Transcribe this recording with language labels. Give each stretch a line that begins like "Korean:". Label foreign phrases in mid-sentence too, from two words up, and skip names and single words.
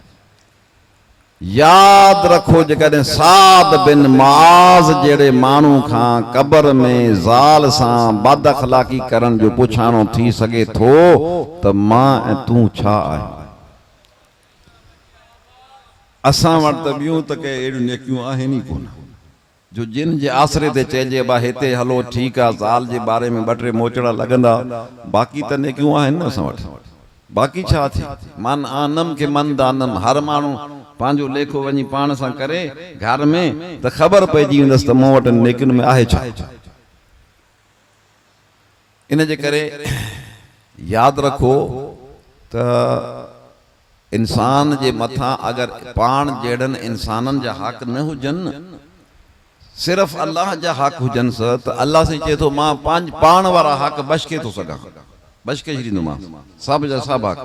Sindhi: यादि रखो जेकॾहिं साद बिन मुआज़ जहिड़े माण्हू खां कबर में ज़ाल सां बद अख़लाक़ी करण जो पुछाणो थी सघे थो त मां ऐं तूं छा आहियूं? असां वटि त ॿियूं त के अहिड़ियूं नेकियूं आहिनि ई कोन जो जिन जे आसरे ते चइजे बा हिते हलो ठीकु आहे, ज़ाल जे बारे में 2-3 मोचड़ा लॻंदा, बाक़ी त नेकियूं आहिनि न असां वटि, बाक़ी छा थी?
Persian: من آنم که من دانم,
Sindhi: हर माण्हू पंहिंजो लेखो वञी पाण सां करे घर में त ख़बर पइजी वेंदसि त मूं वटि नेकियुनि में आहे छा। इन जे करे यादि रखो त इंसान जे मथां अगरि पाण जहिड़नि इंसाननि जा हक़ न हुजनि, सिर्फ़ अल्लाह जा हक़ हुजनि त अल्लाह सां चए थो मां पाण वारा हक़ बशके थो सघां, बशके छॾींदोमांसि, सभ जा सभु हक़।